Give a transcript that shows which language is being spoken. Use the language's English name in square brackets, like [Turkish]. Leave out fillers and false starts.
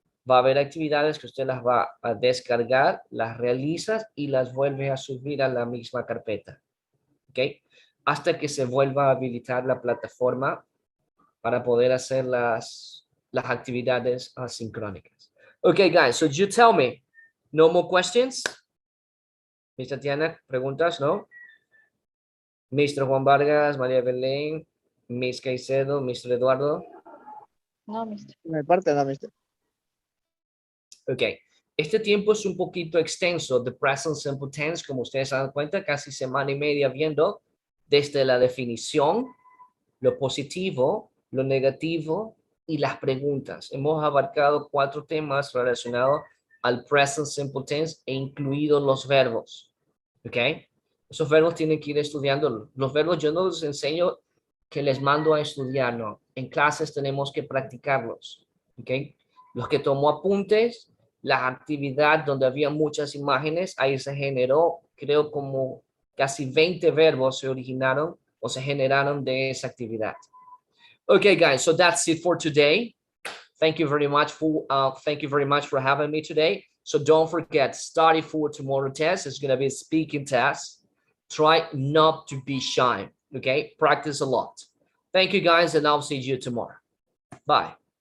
[Spanish] Va a haber actividades que usted las va a descargar, las realiza y las vuelve a subir a la misma carpeta. ¿ok? Hasta que se vuelva a habilitar la plataforma para poder hacer las actividades asincrónicas. [English] Okay, guys, so you tell me, no more questions? [Spanish] Miss Tatiana, preguntas, ¿no? Mr. Juan Vargas, María Belén, Miss Caicedo, Mr. Eduardo. No, mister. Me parte, no, mister. Ok, este tiempo es un poquito extenso, [English] the present simple tense, [Spanish] como ustedes se dan cuenta, casi semana y media viendo desde la definición, lo positivo, lo negativo y las preguntas. Hemos abarcado 4 temas relacionados al present simple tense e incluidos los verbos. ¿Ok? Esos verbos tienen que ir estudiando. Los verbos yo no les enseño que les mando a estudiar, no. En clases tenemos que practicarlos. ¿Ok? Los que tomó apuntes, la actividad donde había muchas imágenes, ahí se generó, creo, como casi 20 verbos se originaron o se generaron de esa actividad. [English] Okay, guys, so that's it for today. Thank you very much for having me today. So don't forget, study for tomorrow test. It's going to be a speaking test. Try not to be shy. Okay, practice a lot. Thank you, guys, and I'll see you tomorrow. Bye.